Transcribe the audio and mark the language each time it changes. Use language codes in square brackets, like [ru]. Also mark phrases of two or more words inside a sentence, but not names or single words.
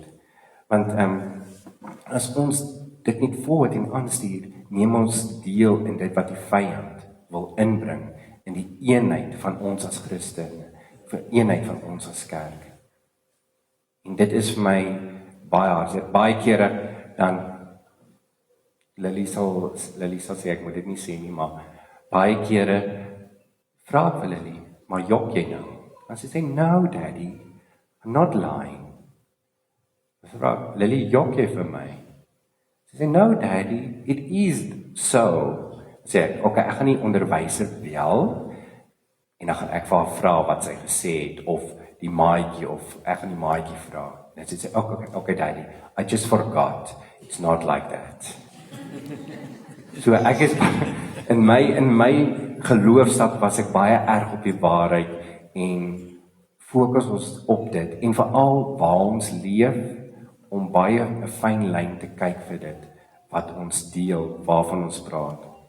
[af] Want as ons dit net vooruit en aanstuur, neem ons deel in dit wat die vyand wil inbring, in die eenheid van ons as Christene, vir eenheid van ons as kerk. En dit is vir my baie hard. Baie kere dan Lily sal sê, ek moet dit nie sê nie, maar baie kere vra ek vir Lily, maar jok jy nou? En sy sê, [en] no daddy, I'm not lying. [af] Sy vra, Lily, jok jy vir my? Sy sê, [en] no daddy, it is so. [af] Sê ek, okay, ek gaan nie onderwyser bel, en dan gaan ek vir haar vra wat sy gesê het, of die maatjie, of ek gaan die maatjie vra. En sy sê, [en] okay daddy, I just forgot, it's not like that. [af] So ek is in my geloofstap was ek baie erg op die waarheid en fokus ons op dit en veral waar ons leef om baie 'n fyn lyn te kyk vir dit wat ons deel, waarvan ons praat.